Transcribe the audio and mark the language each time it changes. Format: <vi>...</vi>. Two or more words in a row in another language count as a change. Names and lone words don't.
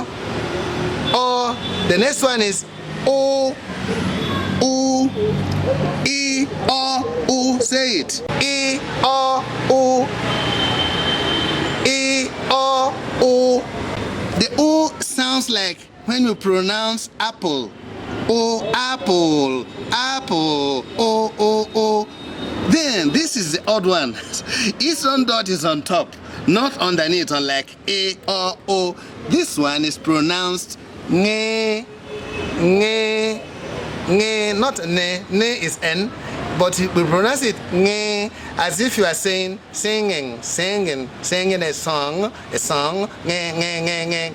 <en>The next one is O. E, O, say it. E, O. E, O. The O sounds like when you pronounce apple. O, apple. O. Then this is the odd one. Its own dot is on top, not underneath, unlike A, O. This one is pronounced Nge, not Ne. Ne is N, but we pronounce it Nge, as if you are singing a song, Nge.</en>